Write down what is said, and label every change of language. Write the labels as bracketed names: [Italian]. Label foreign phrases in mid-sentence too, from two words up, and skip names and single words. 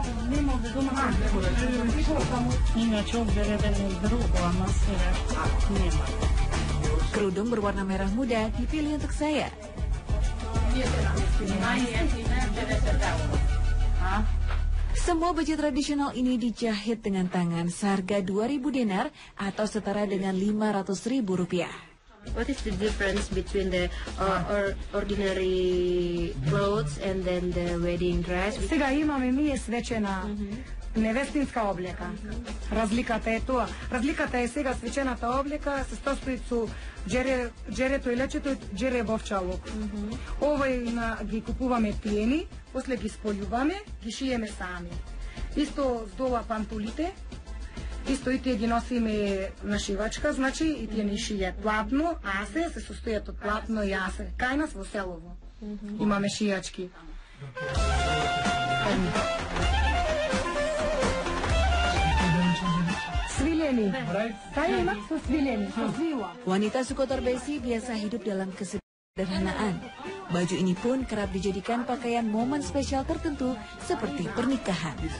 [Indonesian] Kerudung berwarna merah muda dipilih untuk saya. Semua baju tradisional ini dijahit dengan tangan seharga 2.000 dinar atau setara dengan 500.000 rupiah. [English] What is the difference between the ordinary clothes and then the wedding dress? [Macedonian] Сега имаме ние свечена невестинска облека. Разликата е тоа. Разликата е сега свечената облека се состои со джерето и лечето, джере бовчалок. Овој ги купуваме пиени, после ги сполјуваме, ги шиеме сами. Исто здола пантулите, исто и тие ги носиме на шивачка, значи и тие не шијат платно, асе се состојат од платно и асе. Кај нас во селово имаме шијачки. [Indonesian] Wanita suku Torbesi biasa hidup dalam kesederhanaan. Baju ini pun kerap dijadikan pakaian momen spesial tertentu seperti pernikahan.